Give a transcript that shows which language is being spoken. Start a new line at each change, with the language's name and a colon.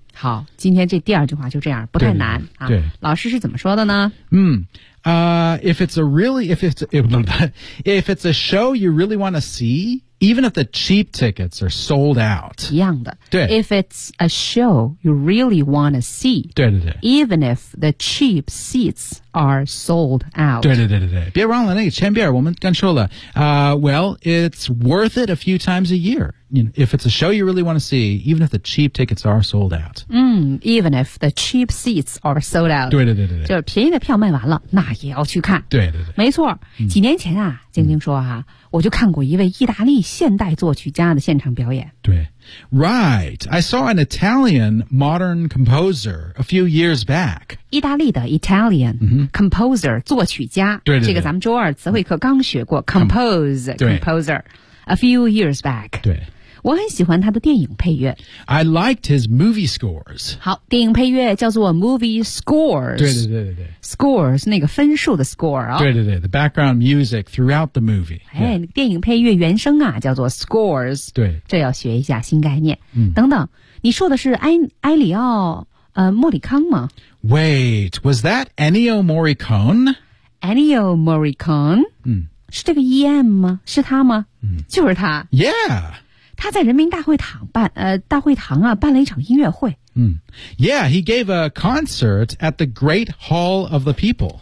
Chinese: 好，今天这第二句话就这样，不太难对对对啊对。老师是怎么说的呢？
English: 嗯，if it's a really if it's a show you really want to see, even if the cheap tickets are sold out，
Chinese: 一样的。对
English: ，if it's a show you really want to see，
Chinese: 对对对
English: ，even if the cheap seats are sold out，
Chinese: 对对对对对，别忘了那个前边我们刚说了，
English: well it's worth it a few times a year。 You know, if it's a show you really want to see, even if the cheap tickets are sold out. Mm, even if the cheap seats are sold out.
Chinese: 对对对对就是便宜的票卖完了那也要去看。对对对。没错、嗯、几年前啊静静说啊、嗯、我就看过一位意大利现代作曲家的现场表演。对。
English: Right, I saw an Italian modern composer a few years back.
Chinese: 意大利的
English: Italian composer,、 mm-hmm.
Chinese: 作曲家。对对对。这个咱们周二词汇课刚学过 composer。
English: A few years back.
Chinese: 对。我很喜欢他的电影配乐。
English: I liked his movie scores.
Chinese: 好电影配乐叫做
English: movie scores.
Chinese: 对对对对对。 Scores, 那个分数的 score 啊、哦。对对对
English: ,the background music throughout the movie.
Chinese: 哎、yeah. 电影配乐原声啊叫做 scores. 对。这要学一下新概念。嗯、等等你说的是埃里奥莫里康吗
English: ?Wait, was that Ennio Morricone? Ennio Morricone? 嗯。
Chinese: 是这个 EM 吗是他吗、嗯、就是他
English: Yeah
Chinese: 他在人民大会堂办大会堂啊办了一场音乐会、
English: 嗯、Yeah, he gave a concert at the Great Hall of the People